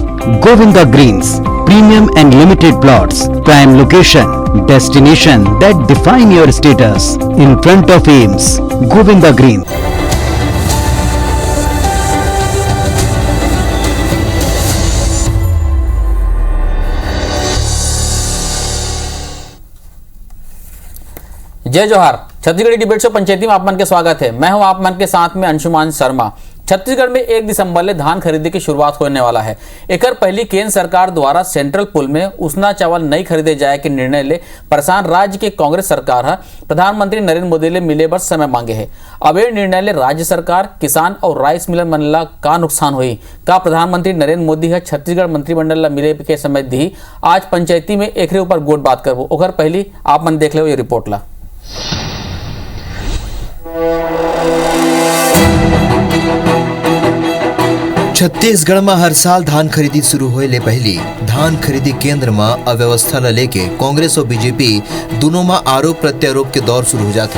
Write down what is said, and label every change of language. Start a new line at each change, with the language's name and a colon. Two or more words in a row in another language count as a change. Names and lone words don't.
English: Govinda Greens, premium and limited plots, prime location, destination that define your status. In front of Ames, Govinda Greens.
Chhattisgarhi: जय जोहार। छत्तीसगढ़ी डिबेट शो पंचायती में आप मन के स्वागत है। मैं हूं आप मन के साथ में अंशुमान शर्मा। छत्तीसगढ़ में 1 दिसंबर ले धान खरीदी की शुरुआत होने वाला है। एकर पहली केंद्र सरकार द्वारा सेंट्रल पूल में उसना चावल नहीं खरीदे जाए के निर्णय ले परेशान राज्य के कांग्रेस सरकार है प्रधानमंत्री नरेंद्र मोदी ले मिले बर समय मांगे है। अब ये निर्णय ले राज्य सरकार, किसान और राइस मिलर मन ला का नुकसान हुई का प्रधानमंत्री नरेंद्र मोदी है छत्तीसगढ़ मंत्रिमंडल ला मिले के समय दी। आज पंचायती में एकरे ऊपर गोट बात करबो। ओकर पहली आप मन देख लो ये रिपोर्ट ला। छत्तीसगढ़ में हर साल धान खरीदी शुरू होए ले पहली धान खरीदी केंद्र में अव्यवस्था ल लेके कांग्रेस और बीजेपी दोनों में आरोप प्रत्यारोप के दौर शुरू हो जाते।